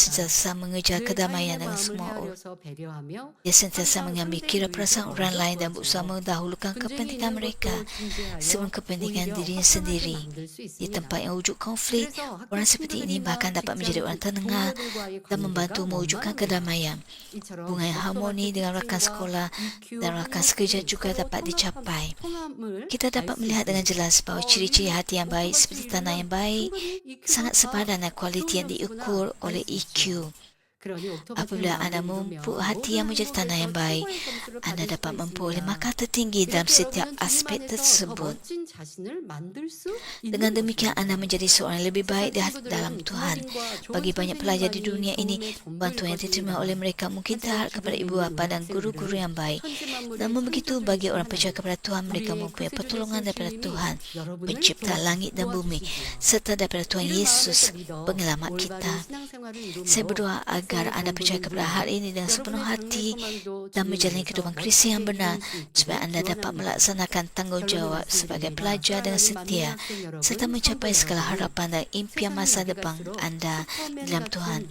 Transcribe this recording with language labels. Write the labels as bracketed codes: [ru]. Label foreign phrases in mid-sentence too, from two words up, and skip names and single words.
[ko] 화평을 [ms] sentiasa mengejar [ko] 늘 [ms] kedamaian [ko] 타인의 [ms] dengan [ko] 마음을 [ms] semua orang. [ko] 헤아려서 배려하며 [ms] Dia sentiasa [ko] 항상 [ms] mengambil [ko] 상대의 [ms] kira [ko] 의를 [ms] perasaan [ko] 먼저 [ms] orang lain dan [ko] 구하지요. [ms] berusaha mendahulukan [ko] 분쟁이 [ms] kepentingan [ko] 있는 [ms] mereka [ko] 것도 중재하여 [ms] sebelum kepentingan [ko] 오히려 [ms] dirinya [ko] 화평하게 [ms] sendiri. [ko] 만들 수 [ms] Di [ko] 있습니다. [ms] tempat yang wujud konflik, [ko] 그래서 학교 [ms] orang seperti ini bahkan dapat menjadi orang tenengah [ko] 동료들과의 [ms] dan membantu [ko] 관계가 [ms] mewujudkan [ko] 원만합니다. [ms] kedamaian. [ko] 이처럼 [ms] Hubungan yang harmoni dengan rakan sekolah dan rakan sekerja juga dapat dicapai. Kita dapat melihat dengan jelas bahawa ciri-ciri hati yang baik seperti tanah yang baik sangat sepadan dengan kualiti yang diukur oleh EQ. Apabila Anda memupuk hati yang menjadi tanah yang baik, Anda dapat memperoleh markah tertinggi dalam setiap aspek tersebut. Dengan demikian, Anda menjadi seorang yang lebih baik dalam Tuhan. Bagi banyak pelajar di dunia ini, bantuan yang diterima oleh mereka mungkin terhad kepada ibu bapa dan guru-guru yang baik. Namun begitu, bagi orang percaya kepada Tuhan, mereka mempunyai pertolongan daripada Tuhan, pencipta langit dan bumi, serta daripada Tuhan Yesus, penyelamat kita. Saya berdoa agar Anda percaya kepada hal ini dengan sepenuh hati dan menjalani kehidupan Kristian yang benar, supaya Anda dapat melaksanakan tanggungjawab sebagai pelajar dengan setia, serta mencapai segala harapan dan impian masa depan Anda dalam Tuhan.